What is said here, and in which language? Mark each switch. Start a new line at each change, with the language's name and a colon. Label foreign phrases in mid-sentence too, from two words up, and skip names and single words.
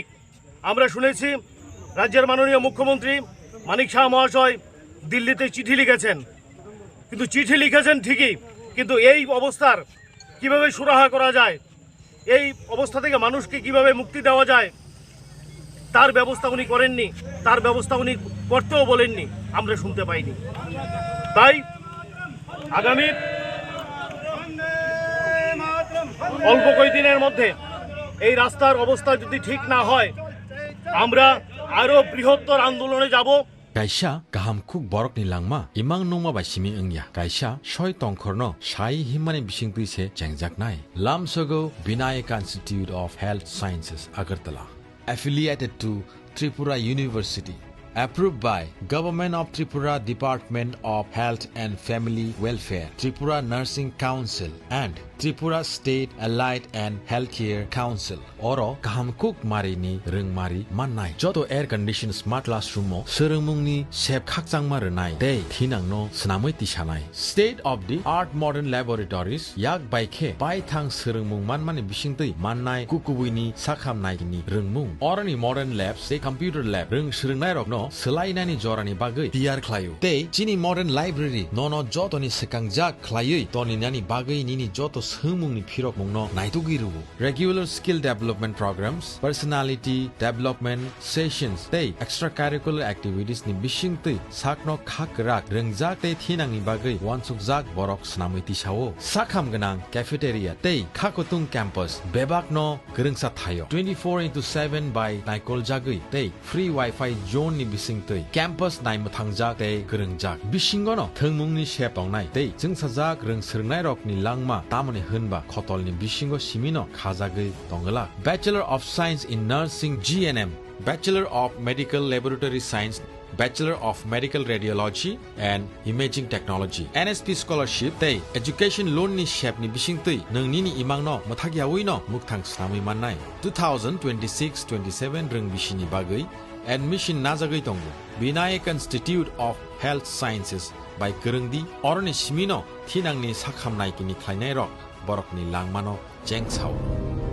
Bangla: আমরা শুনেছি রাজ্যের মাননীয় মুখ্যমন্ত্রী মানিক শাহ মহাশয় দিল্লিতে চিঠি লিখেছেন, কিন্তু চিঠি লিখেছেন ঠিকই, কিন্তু এই অবস্থার কিভাবে সুরাহা করা যায়, এই অবস্থা থেকে মানুষকে কিভাবে মুক্তি দেওয়া যায়, তার ব্যবস্থা উনি করেননি, তার ব্যবস্থা উনি করতেও বলেননি, আমরা শুনতে পাইনি। তাই আগামী অল্প কয়েকদিনের মধ্যে এই রাস্তার অবস্থা যদি ঠিক না হয়, আমরা আরো বৃহত্তর আন্দোলনে যাব।
Kok Borok: Kaisa kaham kuk borok ni langma imang nongma bai simi engya kaisa soi tongkhorno sai himani bising tuise changjak nai Lamsogo Vinayaka Institute of Health Sciences Agartala,
English: affiliated to Tripura University, approved by Government of Tripura Department of Health and Family Welfare, Tripura Nursing Council and Tripura State Allied and Healthcare Council.
Kok Borok: Oro kahamkuk marini rungmari mannai joto
English: air conditioned smart classroom
Kok Borok: mo serungmungni sep khakchangma rwnai dei thinangno snamui tisanai
English: state of the art modern laboratories
Kok Borok: yak baikhe baithang serungmung manmani bisingtui mannai kukubuini sakhamnai ni rungmung orani
English: modern labs
Kok Borok: they
English: computer lab
Kok Borok: rung srungnai rokno selainani jorani bagui tiyar khlayu dei chini
English: modern library
Kok Borok: nono jotoni sekangjak khlayui toni nani bagui nini joto sumungni phirok mungno naitugiru
English: regular skill development programs, personality development sessions
Kok Borok: tei
English: extracurricular activities
Kok Borok: ni bisingtui sakno khakrak rengjak tei thinangni bagui wansukjak borok snamui tisao sakham ganang cafeteria tei khakotung campus bebakno gerungsa thayo 24/7 by naikol jagui tei
English: free wifi zone
Kok Borok: ni bisingtui campus nai mutangjak tei grengjak bisingono thengmungni shep tongnai tei jungsajak reng serngnai rokni langma tamoni hunba khotolni bisingo simino khajagui tongala
English: Bachelor of Science in Nursing GNM Bachelor of Medical Laboratory Science Bachelor of Medical Radiology and Imaging Technology NSP Scholarship
Kok Borok: tei
English: Education Loan
Kok Borok: ni shep ni bisingtui nongni ni imangno mothagiawi no mukthang snamui mannai 2026-27 reng bisini bagui admission najagui tongo Vinayak Institute of Health Sciences by Kerengdi oroni simino thinangni sakhamnai kini khlainai rok borokni langmano jengchao